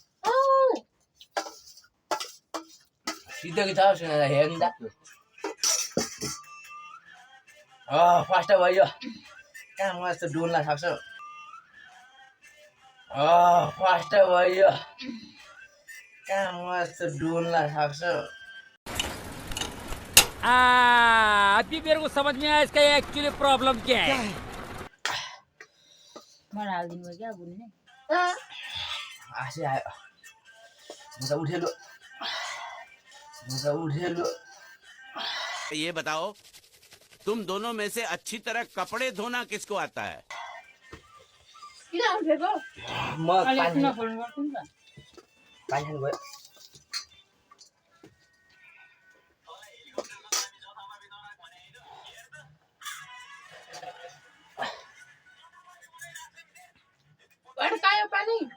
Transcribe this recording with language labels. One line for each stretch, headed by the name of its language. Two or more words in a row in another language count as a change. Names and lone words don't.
Nepali: सिधै छ सुनेर हेर्नु त फास्ट भयो कहाँ म यस्तो डुल्न सक्छु फास्ट भयो कहाँ म यस्तो डुल्न सक्छु
Hindi: अभी मेरे को समझ में आया इसका एक्चुअली प्रॉब्लम क्या है
Nepali: मलाई हालिदिनु भयो क्या बुझ्ने हाँसी आयो म त उठेलो
Hindi: ये बताओ तुम दोनों में से अच्छी तरह कपड़े धोना किसको आता है
Nepali: किन उठेको म अहिले पानी नफोल्नु पर्छ नि त खानु गयो अड्कायो पानी